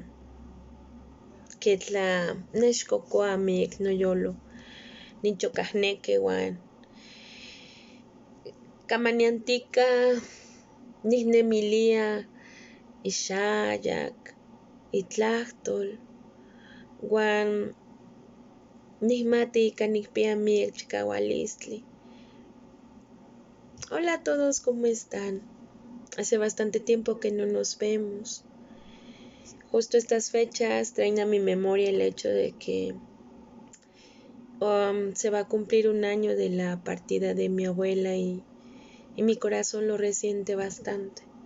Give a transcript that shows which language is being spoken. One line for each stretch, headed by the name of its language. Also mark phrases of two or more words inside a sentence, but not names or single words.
Nahuatl languages: ketla nechkokoa miek noyolo nichokahneki wan kamaniantika nihnemilia ixayak, itlahtol wan nihmati ika nikpia miek chikawalistli.
Spanish: Hola a todos, ¿cómo están? Hace bastante tiempo que no nos vemos. Justo estas fechas traen a mi memoria el hecho de que se va a cumplir un año de la partida de mi abuela y mi corazón lo resiente bastante.